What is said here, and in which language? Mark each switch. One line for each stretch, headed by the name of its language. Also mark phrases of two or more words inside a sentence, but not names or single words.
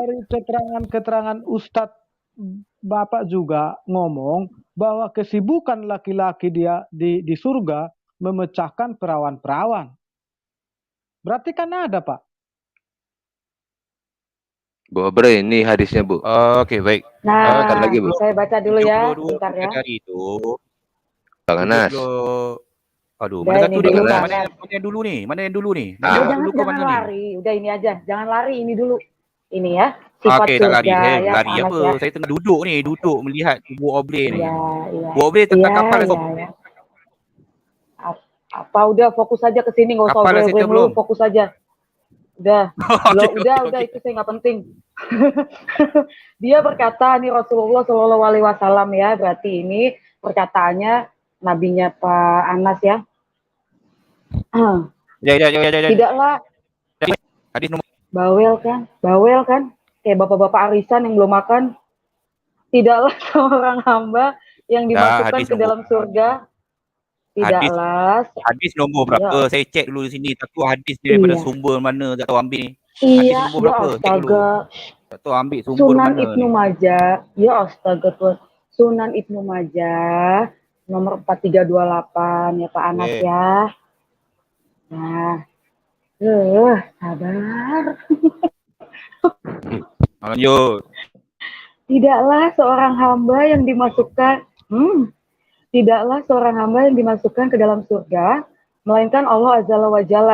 Indonesian: Dari keterangan Ustadz Bapak juga ngomong bahwa kesibukan laki-laki dia di surga memecahkan perawan-perawan. Berarti kan ada Pak. Bu Aubrey, ini hadisnya Bu. Oke, baik. Nah, lagi, Bu. saya baca dulu ya, bentar ya. Dari itu. Bang Anas.
Malay: Aduh,
Indonesian: Udah
Malay: mana
Indonesian: satu
Malay: ini
Indonesian: dah dulu
Malay: mana
Indonesian: panas.
Malay: mana yang dulu ni? Mana yang dulu ni? Nak
Indonesian: Udah
Malay: jawab
Indonesian: jangan
Malay: dulu ke mana ni?
Indonesian: lari. Udah ini aja. Jangan lari ini dulu. Ini ya. Sifat
Malay: Okey, tak lari.
Indonesian: surga
Malay: Saya
Indonesian: ya
Malay: lari
Indonesian: Pak Anas
Malay: apa?
Indonesian: ya.
Malay: Saya tengah duduk ni, duduk melihat Bu Oble ni.
Indonesian: Iya, iya.
Malay: Bu Oble tentang
Indonesian: Iya,
Malay: kapal
Indonesian: iya,
Malay: esok.
Indonesian: ya. Apa udah fokus aja ke sini, nggak usah
Malay: Kapal dah
Indonesian: obrol-obrol
Malay: settle
Indonesian: dulu,
Malay: belum?
Indonesian: fokus aja. Udah.
Malay: Okey,
Indonesian: Udah itu saya nggak penting. Dia berkata nih Rasulullah
Arabic: صلى الله عليه وسلم
Indonesian: ya, berarti ini perkataannya nabinya Pak Anas ya.
Malay: Ya.
Indonesian: Tidaklah
Malay: Hadis nombor
Indonesian: bawel kan, kayak bapak-bapak arisan yang belum makan. Tidaklah seorang hamba yang dimasukkan
Malay: hadis
Indonesian: ke
Malay: nombor
Indonesian: dalam surga. Tidaklah.
Malay: hadis nombor berapa?
Indonesian: Ya. Saya cek dulu di sini.
Malay: Takut hadis ni daripada
Indonesian: Iya.
Malay: sumber mana tak tahu ambil ni. Hadis
Indonesian: Iya,
Malay: nombor
Indonesian: ya
Malay: berapa? Cek dulu.
Indonesian: astaga.
Malay: Tak tahu ambil sumber
Indonesian: Sunan
Malay: mana
Indonesian: Ibnu
Malay: ni.
Indonesian: Majah, ya astaga tuh. Sunan Ibnu Majah nomor 4328 ya Pak Anas
Malay: Oke.
Indonesian: ya. Nah, sabar.
Malay: Lanjut.
Indonesian: Tidaklah seorang hamba yang dimasukkan ke dalam surga melainkan Allah
Arabic: عز وجل.